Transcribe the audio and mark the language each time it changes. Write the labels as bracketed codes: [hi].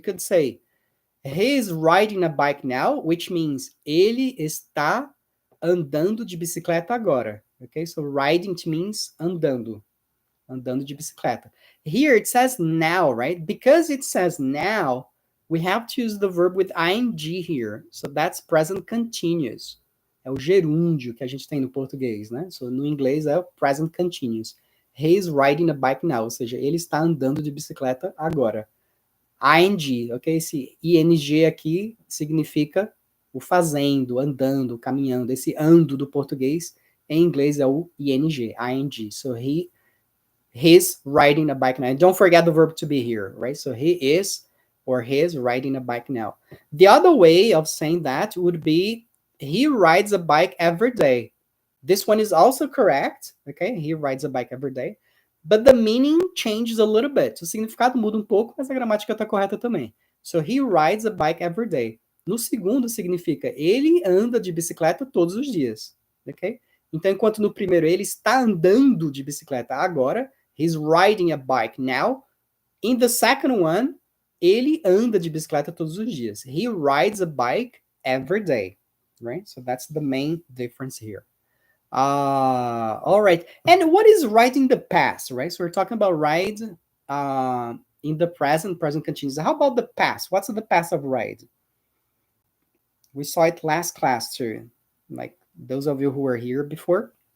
[en] You could say he is riding a bike now, which means [pt] ele está andando de bicicleta agora. [en] Okay, so riding means andando. [pt] Andando de bicicleta. [en] Here it says now, right? Because it says now, we have to use the verb with ing here. So that's present continuous. [pt] É o gerúndio que a gente tem no português, né? So no inglês é o present continuous. [en] He is riding a bike now, [pt] ou seja, ele está andando de bicicleta agora. ing, ok? Esse ing aqui significa o fazendo, andando, caminhando. Esse ando do português, em inglês é o ing, ing. [en] So he's riding a bike now. And don't forget the verb to be here, right? So he is or he is riding a bike now. The other way of saying that would be he rides a bike every day. This one is also correct, okay? He rides a bike every day. But the meaning changes a little bit. [pt] O significado muda um pouco, mas a gramática está correta também. [en] So he rides a bike every day. [pt] No segundo significa ele anda de bicicleta todos os dias, ok? Então, enquanto no primeiro ele está andando de bicicleta agora, [en] he's riding a bike now. In the second one, [pt] ele anda de bicicleta todos os dias. [en] He rides a bike every day, right? So that's the main difference here. All right. And what is ride in the past, right? So we're talking about ride in the present continuous. How about the past? What's the past of ride? We saw it last class too, like those of you who were here before.